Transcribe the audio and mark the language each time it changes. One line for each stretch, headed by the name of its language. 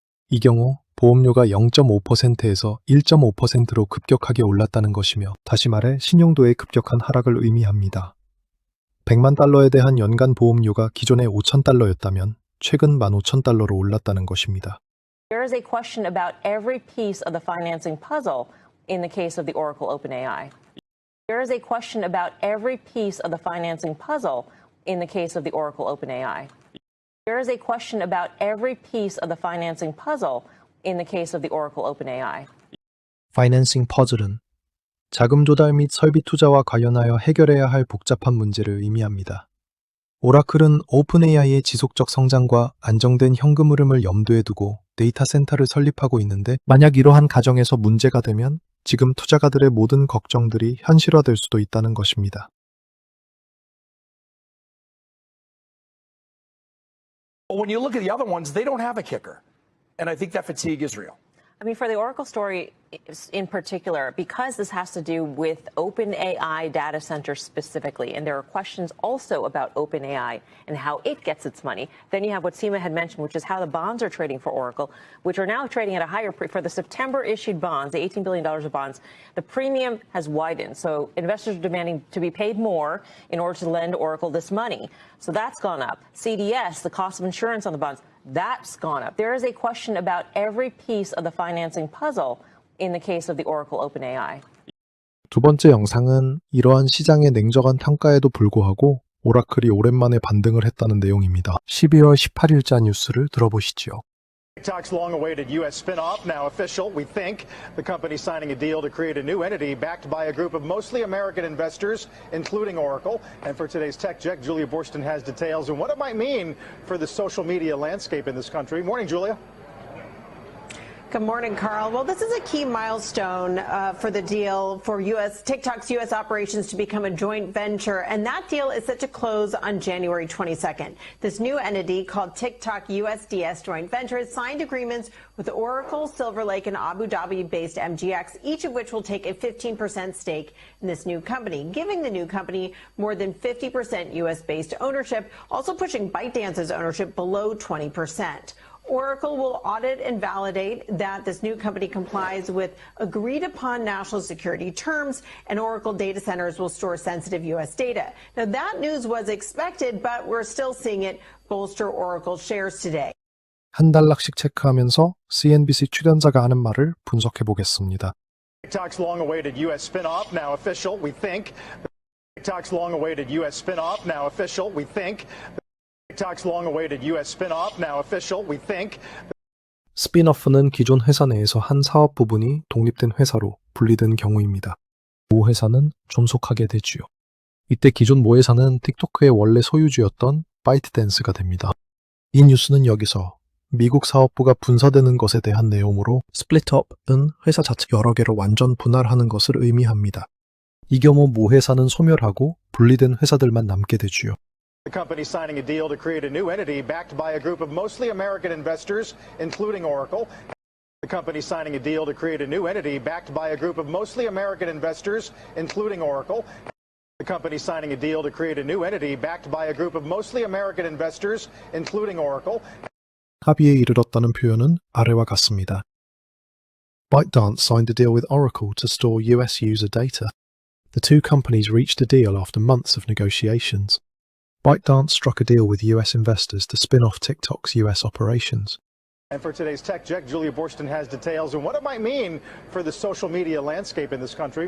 Korean: 이 경우 보험료가 0.5%에서 1.5%로 급격하게 올랐다는 것이며 다시 말해 신용도의 급격한 하락을 의미합니다. 100만 달러에 대한 연간 보험료가 기존에 5,000달러였다면 최근 15,000달러로 올랐다는 것입니다.
English: There is a question about every piece of the financing puzzle in the case of the Oracle OpenAI. There is a question about every piece of the financing puzzle in the case of the Oracle OpenAI. There is a question about every piece of the financing puzzle in the case of the Oracle OpenAI.
Korean: 파이낸싱 퍼즐은 자금 조달 및 설비 투자와 관련하여 해결해야 할 복잡한 문제를 의미합니다. 오라클은 오픈AI의 지속적 성장과 안정된 현금 흐름을 염두에 두고 데이터 센터를 설립하고 있는데 만약 이러한 가정에서 문제가 되면 지금 투자가들의 모든 걱정들이 현실화될 수도 있다는 것입니다.
English: But when you look at the other ones, they don't have a kicker. And I think that fatigue is real. I mean, for the Oracle story in particular, because this has to do with OpenAI data centers specifically, and there are questions also about OpenAI and how it gets its money, then you have what Seema had mentioned, which is how the bonds are trading for Oracle, which are now trading at a higher for the September issued bonds, the $18 billion of bonds, the premium has widened. So investors are demanding to be paid more in order to lend Oracle this money. So that's gone up. CDS, the cost of insurance on the bonds, that's gone up. There is a question about every piece of the financing puzzle in the case of the Oracle OpenAI.
Korean: 두 번째 영상은 이러한 시장의 냉정한 평가에도 불구하고 오라클이 오랜만에 반등을 했다는 내용입니다. 12월 18일자 뉴스를 들어보시죠.
English: TikTok's long-awaited U.S. spin-off now official. We think the company signing a deal to create a new entity backed by a group of mostly American investors, including Oracle. And for today's Tech Check, Julia Borston has details on what it might mean for the social media landscape in this country. Morning, Julia. Good morning, Carl. Well, this is a key milestone for the deal for TikTok's U.S. operations to become a joint venture, and that deal is set to close on January 22nd. This new entity, called TikTok USDS Joint Venture, has signed agreements with Oracle, Silver Lake, and Abu Dhabi-based MGX, each of which will take a 15% stake in this new company, giving the new company more than 50% U.S.-based ownership, also pushing ByteDance's ownership below 20%. Oracle will audit and validate that this new company complies with agreed upon national security terms, and Oracle data centers will store sensitive U.S. data. Now, that news was expected, but we're still seeing it bolster Oracle shares today.
Korean: 한 달락씩 체크하면서 CNBC 출연자가 하는 말을 분석해 보겠습니다.
English: TikTok's long-awaited U.S. spin-off now official. We think TikTok's long-awaited U.S. spin-off now official. We think TikTok's long-awaited U.S. spin-off now official. We think.
Korean: 스핀오프는 기존 회사 내에서 한 사업 부분이 독립된 회사로 분리된 경우입니다. 모 회사는 존속하게 되지요. 이때 기존 모 회사는 틱토크의 원래 소유주였던 바이트댄스가 됩니다. 이 뉴스는 여기서 미국 사업부가 분사되는 것에 대한 내용으로 스플릿업은 회사 자체 여러 개로 완전 분할하는 것을 의미합니다. 이 경우 모 회사는 소멸하고 분리된 회사들만 남게 되지요.
English: The company signing a deal to create a new entity backed by a group of mostly American investors, including Oracle. The company signing a deal to create a new entity backed by a group of mostly American investors, including Oracle. The company signing a deal to create a new entity backed by a group of mostly American investors, including Oracle.
Korean: 합의에 이르렀다는 표현은 아래와 같습니다.
English: ByteDance signed a deal with Oracle to store US user data. The two companies reached a deal after months of negotiations. ByteDance struck a deal with US investors to spin off TikTok's US operations. And for today's Tech Check, Julia Borston has details on what it might mean for the social media landscape in this country.